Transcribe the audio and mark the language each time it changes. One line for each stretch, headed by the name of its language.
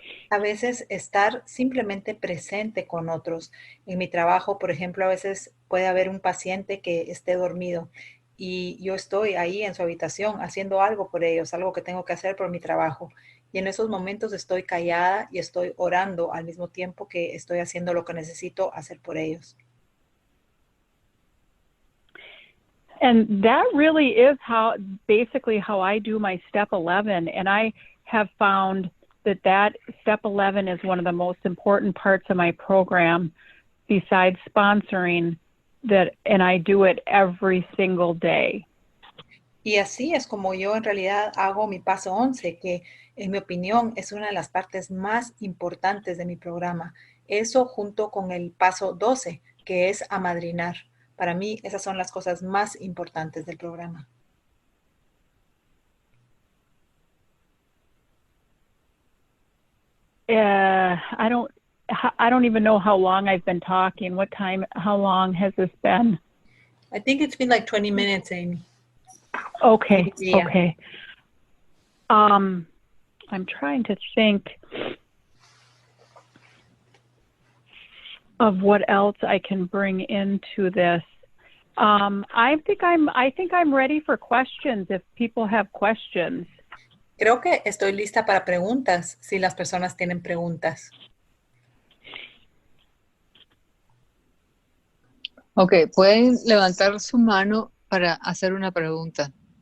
Spanish: A veces estar simplemente presente con otros. En mi trabajo, por ejemplo, a veces puede haber un paciente que esté dormido y yo estoy ahí en su habitación haciendo algo por ellos, algo que tengo que hacer por mi trabajo. Y en esos momentos estoy callada y estoy orando al mismo tiempo que estoy haciendo lo que necesito hacer por ellos.
English: And that really is basically how I do my step 11. And I have found that step 11 is one of the most important parts of my program besides sponsoring, and I do it every single day.
Spanish: Y así es como yo en realidad hago mi paso 11, que en mi opinión es una de las partes más importantes de mi programa. Eso junto con el paso 12, que es amadrinar. Para mí, esas son las cosas más importantes del programa.
English: I don't even know how long I've been talking. How long has this been? I think it's been like 20 minutes, Amy. Okay, Yeah. okay. I'm trying to think of what else I can bring into this. I think I'm ready for questions if people have questions.
Spanish: Creo que estoy lista para preguntas, si las personas tienen preguntas. Ok, pueden levantar su mano para hacer una pregunta.